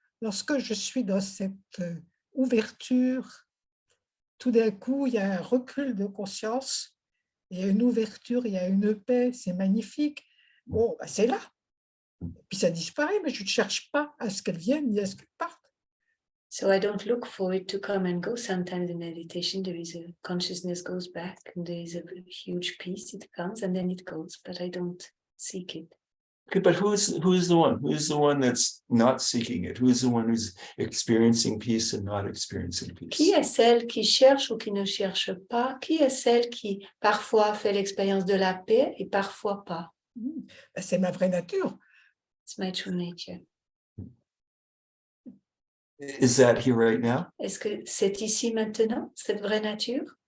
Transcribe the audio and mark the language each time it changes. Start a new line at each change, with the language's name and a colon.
French: Lorsque je suis dans cette ouverture, tout d'un coup, il y a un recul de conscience, il y a une ouverture, il y a une paix, c'est magnifique. Bon, bah, c'est là. Et puis ça disparaît, mais je ne cherche pas à ce qu'elle vienne ni à ce qu'elle parte.
English: So I don't look for it to come and go. Sometimes in meditation, there is a consciousness goes back and there is a huge peace. It comes and then it goes, but I don't seek it. Okay, but who's the one? Who's the one that's not seeking it? Who's the one who's experiencing peace and not experiencing peace?
French: Qui est celle qui cherche ou qui ne cherche pas? Qui est celle qui parfois fait l'expérience de la paix et parfois pas? Ben, c'est ma vraie nature.
English: It's my true nature. Is that here right now?
French: Est-ce que c'est ici maintenant, cette vraie nature?